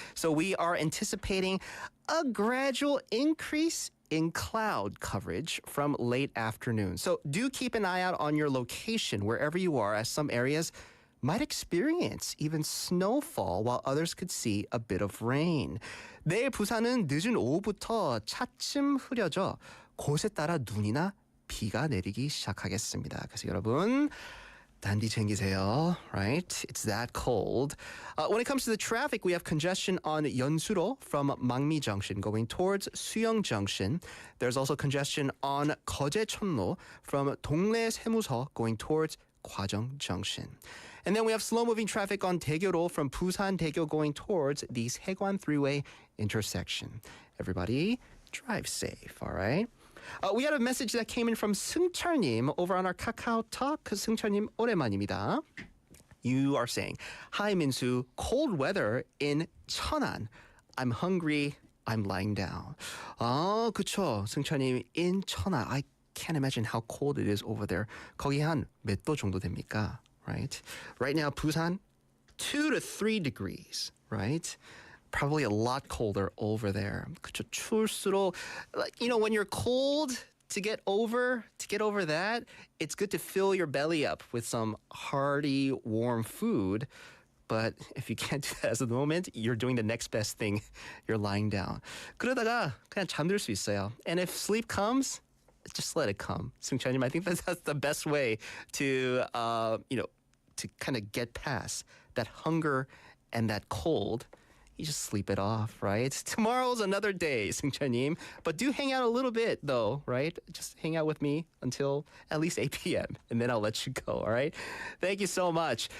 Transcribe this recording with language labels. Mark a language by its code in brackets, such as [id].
[en] So we are anticipating a gradual increase in cloud coverage from late afternoon. So do keep an eye out on your location wherever you are, as some areas might experience even snowfall while others could see a bit of rain. [ko] 내일 부산은 늦은 오후부터 차츰 흐려져 곳에 따라 눈이나 비가 내리기 시작하겠습니다. 그래서 여러분 단디 챙기세요, right? [en] It's that cold. When it comes to the traffic, we have congestion on 연수로 from 망미 Junction going towards 수영 Junction. There's also congestion on 거제천로 from 동래 세무서 going towards 과정 Junction. And then we have slow-moving traffic on 대교로 from Busan 대교 going towards the 세관 Three-Way intersection. Everybody, drive safe, all right? We had a message that came in from 승철님 over on our Kakao Talk. [ko] 승철님, 오랜만입니다. [en] You are saying, Hi, Min-Soo. Cold weather in Cheonan. I'm hungry. I'm lying down. [ko] 아, 그쵸. [en] 승철님, in Cheonan. I can't imagine how cold it is over there. [ko] 거기 한 몇 도 정도 됩니까? [en] Right? Right now, Busan, 2 to 3 degrees, right? Probably a lot colder over there. [ko] 그쵸, 추울수록, [en] you know, when you're cold, to get over that, it's good to fill your belly up with some hearty, warm food. But if you can't do that at the moment, you're doing the next best thing. You're lying down. [ko] 그러다가 그냥 잠들 수 있어요. [en] And if sleep comes, just let it come. 승찬님, I think that's the best way to, to kind of get past that hunger and that cold. You just sleep it off, right? Tomorrow's another day, 승찬님. But do hang out a little bit, though, right? Just hang out with me until at least 8 p.m., and then I'll let you go, all right? Thank you so much.